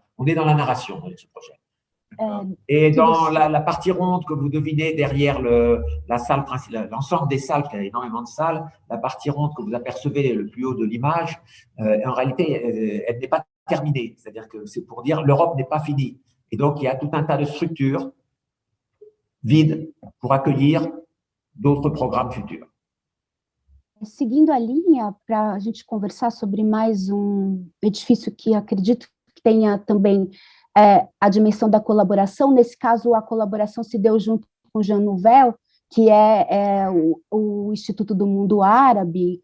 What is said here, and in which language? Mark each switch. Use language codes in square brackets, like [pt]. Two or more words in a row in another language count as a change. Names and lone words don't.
[fr] On est dans la narration avec ce projet. Et dans la partie ronde que vous devinez derrière la salle principale, l'ensemble des salles, il y a énormément de salles, la partie ronde que vous apercevez le plus haut de l'image, en réalité, elle n'est pas terminée. C'est-à-dire que c'est pour dire l'Europe n'est pas finie. Et donc, il y a tout un tas de structures vides pour accueillir d'autres programmes futurs. [pt] Seguindo a linha, para a gente conversar sobre mais edifício que acredito que tenha também a dimensão da colaboração. Nesse caso, a colaboração se deu junto com Jean Nouvel, que é o Instituto do Mundo Árabe,